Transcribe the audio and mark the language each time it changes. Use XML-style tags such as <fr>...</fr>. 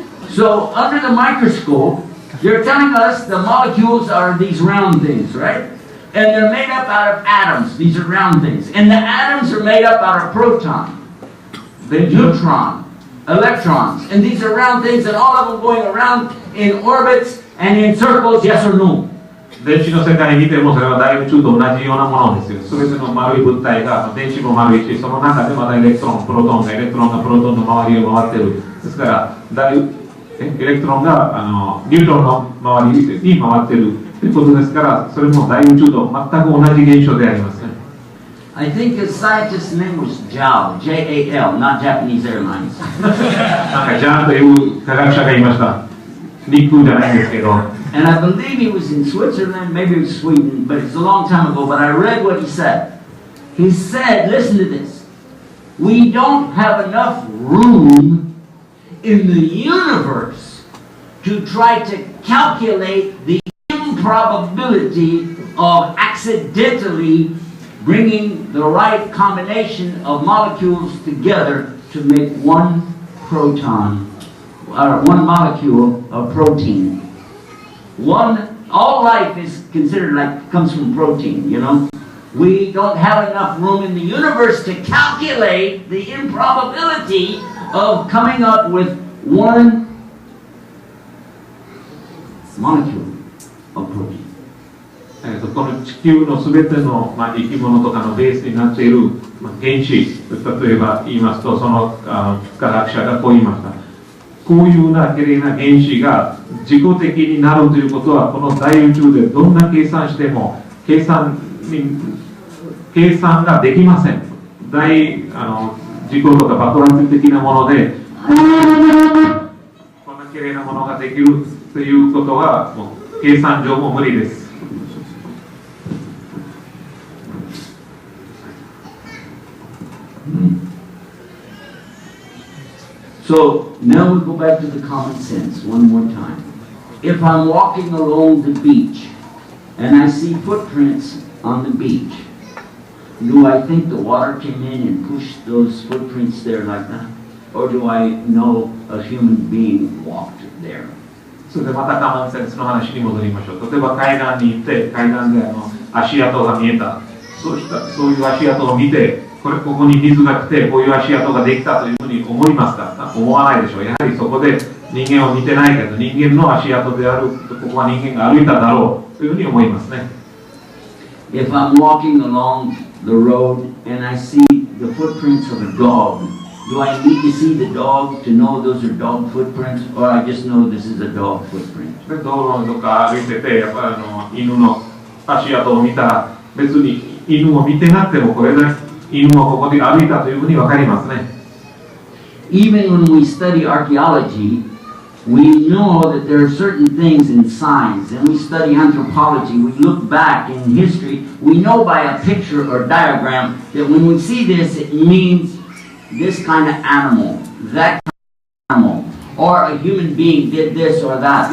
<en>So under the microscope, you're telling us the molecules are these round things, right? And they're made up out of atoms. These are round things. And the atoms are made up out of proton, the neutron, electrons. And these are round things, and all of them going around in orbits and in circles, yes or no?</en> <ja>電子の世界に見てもそれは大宇宙と同じようなものですよ。すべての丸い物体が電子も丸いし、その中でまたエレクトロン、プロトンがエレクトロンがプロトンの周りを回っている。ですからエレクトロンがニュートロンの周りに回っているということですから、それも大宇宙と全く同じ現象でありますね。</ja> <en>I think his scientist's name was JAL, J-A-L, not Japanese Airlines.</en> <ja>なんかジャーンという科学者がいました。陸空じゃないんですけど。</ja> <en>And I believe he was in Switzerland, maybe it was Sweden, but it's a long time ago, but I read what he said. He said, listen to this, we don't have enough room in the universe to try to calculate the improbability of accidentally bringing the right combination of molecules together to make one proton, or one molecule of protein. All life is considered like, comes from protein, you know. We don't have enough room in the universe to calculate the improbability of coming up with one molecule of protein.</en> <ja>この地球のすべての生き物とかのベースになっている原子、例えば言いますと、その科学者がこう言いました。こういうような綺麗な原子が自己的になるということは、この大宇宙でどんな計算しても計算ができません。事故とか爆発的なものでこんな綺麗なものができるということはもう計算上も無理です。</ja> <en>So now we go back to the common sense one more time. If I'm walking along the beach and I see footprints on the beach, do I think the water came in and pushed those footprints there like that? Or do I know a human being walked there?</en> <ja>それでまたカモンセンスの話に戻りましょう。例えば海岸に行って海岸で足跡が見えた。そういう足跡を見てここに水が来てこういう足跡ができたというふうに思いますか？思わないでしょう。やはりそこで人間を見てないけど人間の足跡である、ここは人間が歩いただろうというふうに思いますね。</ja> <en>If I'm walking along the road and I see the footprints of a dog, do I need to see the dog to know those are dog footprints, or I just know this is a dog footprint?</en> <ja>道路とか歩いててやっぱり犬の足跡を見たら別に犬を見てなくてもこれだけ犬もここで歩いたというふうに分かりますね。</ja> <en>Even when we study archaeology, We know that there are certain things in science, and we study anthropology, we look back in history, we know by a picture or diagram that when we see this, it means this kind of animal, that kind of animal, or a human being did this or that.</en>